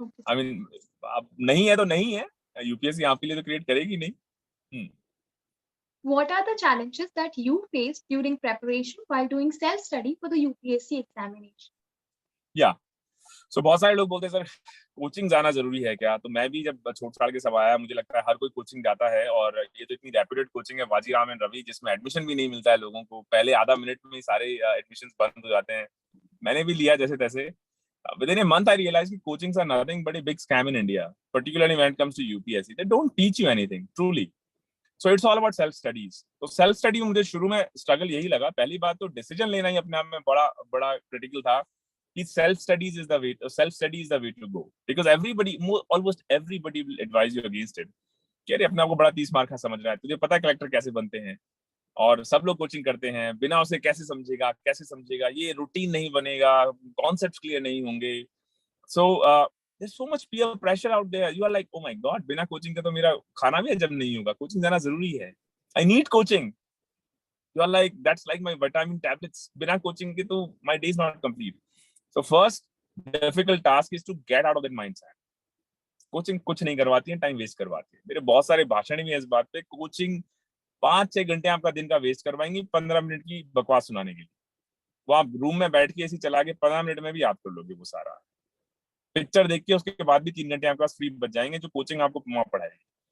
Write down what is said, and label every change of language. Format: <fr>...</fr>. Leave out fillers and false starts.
<en>I mean,</en> <hi>अब नहीं है तो नहीं है, यूपीएससी आपके लिए तो क्रिएट करेगी नहीं।</hi> <en>What are the challenges that you faced during preparation while doing self study for the UPSC examination? Yeah.</en> <hi>So बहुत सारे लोग बोलते हैं सर कोचिंग जाना जरूरी है क्या? तो मैं भी जब छोट छाड़ के सब आया, मुझे लगता है हर कोई कोचिंग जाता है, और ये तो इतनी रेप्यूटेड कोचिंग है वाजीराम एंड रवि, जिसमें एडमिशन भी नहीं मिलता है लोगों को, पहले आधा मिनट में ही सारे एडमिशन बंद हो जाते हैं। मैंने भी लिया जैसे तैसे।</hi> <en>Within a month I realized that coachings are nothing but a big scam in India, particularly when it comes to UPSC. They don't teach you anything truly. So it's all about self studies.</en> <hi>तो self study में मुझे शुरू में struggle यही लगा। पहली बात तो डिसीजन लेना ही अपने आप में बड़ा क्रिटिकल था कि</hi> <en>self study is the way to go, because almost everybody will advise you against it.</en> <hi>कि अरे अपने आप को बड़ा 30 मार्क का समझ रहा है, तुझे पता है कलेक्टर कैसे बनते हैं, और सब लोग कोचिंग करते हैं, बिना उसे कैसे समझेगा, ये रूटीन नहीं बनेगा, कॉन्सेप्ट्स क्लियर नहीं होंगे।</hi> <en>So there's so much peer pressure out there. You are like, oh my god,</en> <hi>बिना कोचिंग के तो मेरा खाना भी हजम नहीं होगा, कोचिंग जाना जरूरी है,</hi> <en>I need coaching. You are like, that's like my vitamin tablets,</en> <hi>बिना कोचिंग के तो</hi> <en>my day is not complete. So first difficult task is to get out of that mindset.</en> <hi>Coaching कुछ नहीं करवाती है, टाइम वेस्ट करवाती है। मेरे बहुत सारे भाषण भी हैं इस बात पे, कोचिंग 5-6 घंटे आपका दिन का वेस्ट करवाएंगे 15 मिनट की बकवास सुनाने के लिए। वो आप रूम में बैठ के ऐसे चला के 15 मिनट में भी याद कर लोगे वो सारा। पिक्चर देख के उसके बाद भी 3 घंटे आपके पास फ्री बच जाएंगे, जो कोचिंग आपको वहां पढ़ाएगी।</hi>